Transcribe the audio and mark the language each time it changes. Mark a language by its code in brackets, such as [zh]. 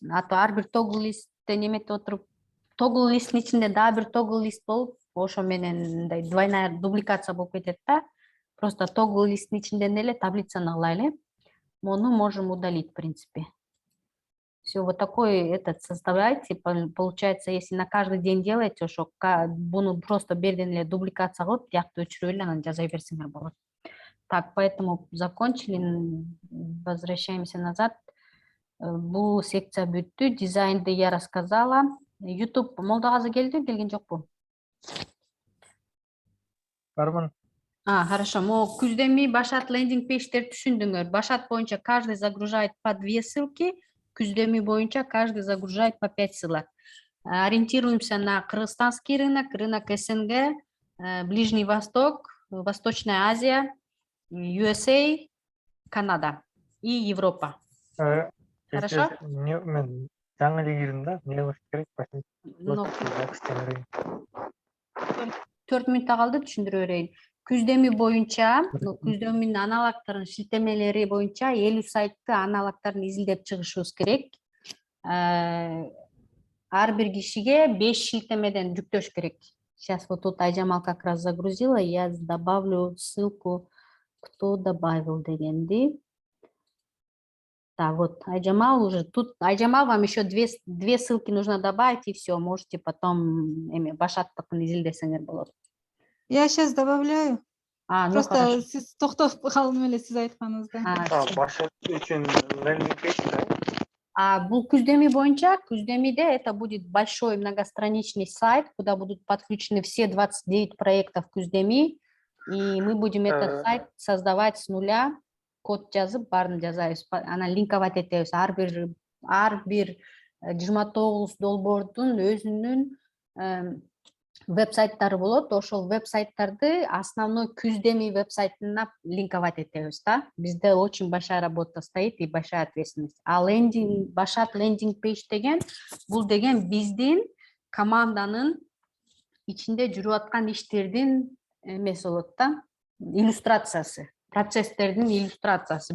[ky] А то ар бир тогл листте неметип отуруп, тогл листтин ичинде дагы бир тогл лист болуп, ошо менен мындай [ru] двойная дубликация [ky] болуп кетет да. Просто тогл листтин ичинден эле таблицаны кылайлы. Мону [ru] можем удалить, в принципе. Все, вот такой этот составляйте. Получается, если на каждый день делаете, что [ky] буну просто берден дубликация кылып, тияктуу өчүрүп эле анан жаза берсеңер болот. [ru] Так, поэтому закончили. Возвращаемся назад. [ky] Бул секция бүттү. Дизайнды [ru] я рассказала. [ky] YouTube Молдогазы келди, келген жокпу? Бармын. [ru] Хорошо. [ky] Күздеми Башат лендинг пейдждер түшүндүңөр. Башат боюнча [ru] каждый загружает по 2 ссылки, [ky] күздеми боюнча [ru] каждый загружает по 5 ссылок. Ориентируемся на кыргызстанский рынок, рынок СНГ, Ближний Восток, Восточная Азия, USA, Канада и Европа. Хорошо? [ky] Мен жаңы эле кирдим да, эмне кылыш керек башын? Ну, 4 мүнөттө калды, түшүндүрө берейин. Күздеми боюнча, күздеминин аналогдорунун шилтемелери боюнча 50 сайтты аналогдорун изилдеп чыгышыбыз керек. Ар бир кишиге 5 шилтемеден жүктөш керек. [ru] Сейчас вот тут Айжамал как раз загрузила, я добавлю ссылку, кто добавил [ky] дегенди. [ru] Да, вот Айжамал уже тут. Айжамал, вам еще две ссылки нужно добавить, и все, можете потом [ky] Башаттыкын изилдесеңер болот. [ru] Я сейчас добавляю. Ну Просто хорошо. [ky] сиз токтоп калдым эле сиз айтканыңызда. Башат үчүн лендинг пейдж да? Бул күздеми боюнча, [ru] күздемиде это будет большой многостраничный сайт, куда будут подключены все 29 проектов күздеми, и мы будем этот сайт создавать с нуля, [ky] код жазып, барын жазабыз, анан линковать этебиз. Ар бир 29 долбоордун өзүнүн веб-сайттары болот. Ошол веб-сайттарды основной күздеми веб-сайтына линковать этебиз, да. [ru] Бизде очень большая работа стоит и большая ответственность. [ky] А Башат лендинг пейдж деген, бул деген биздин команданын ичинде жүрүп аткан иштердин эмеси болот да, иллюстрациясы, процесстердин иллюстрациясы.